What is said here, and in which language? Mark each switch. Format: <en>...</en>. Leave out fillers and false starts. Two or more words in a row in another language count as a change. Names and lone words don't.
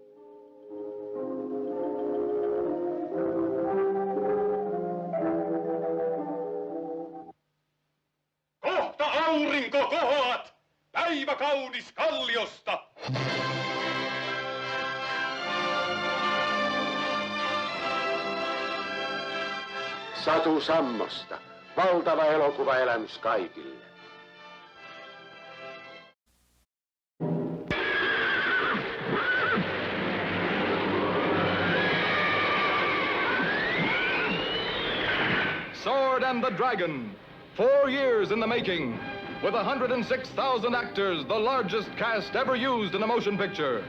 <fi>Kohta aurinko kohoat! Päivä kaunis kalliosta! Satu Sammosta, valtava elokuvaelämys kaikille.</fi> <en>Sword and the Dragon, 4 years in the making, with 106,000 actors, the largest cast ever used in a motion picture.</en>